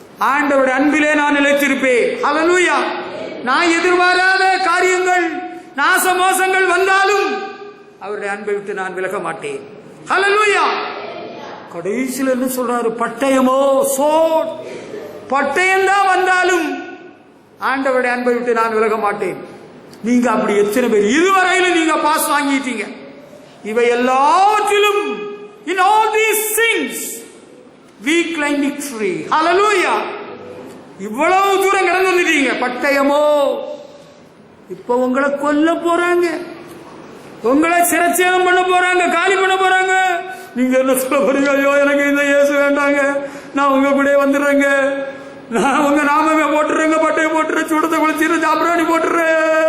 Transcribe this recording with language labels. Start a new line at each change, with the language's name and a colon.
Tamil: ஆண்டவருடைய அன்பிலே நான் நிலைத்திருப்பேன். ஹல்லேலூயா. நான் எதிர்பாராத காரியங்கள், நாச மோசங்கள் வந்தாலும் அவருடைய அன்பை விட்டு நான் விலக மாட்டேன். ஹல்லேலூயா. கடைசியில் என்ன சொல்றாரு? பட்டயமோ சோட், பட்டயம் தான் வந்தாலும் ஆண்டவருடைய அன்பை விட்டு நான் விலக மாட்டேன். நீங்க அப்படி எத்தனை பேர் இதுவரையிலும் நீங்க பாஸ் வாங்கிட்டீங்க? இவை எல்லாவற்றிலும்,
English: in all these things we claim victory.
Tamil: Hallelujah. இவ்வளவு தூரம் கடந்து வந்துட்டீங்க. பட்டயமோ, இப்ப உங்களை கொல்ல போறாங்க, உங்களை சிரச்சேதம் பண்ண போறாங்க, காலி பண்ண போறாங்க. நீங்க என்ன சொல்ல போறீங்க? ஐயோ, எனக்கு இந்த இயேசு வேண்டாங்க, நான் உங்க கூட வந்துடுறேங்க, நான் உங்க நாமமே போட்டுறேங்க, பட்டையை போட்டுறேன், சுடத்தை குளிச்சிரு, சாப்பிடாணி போட்டுறேன்.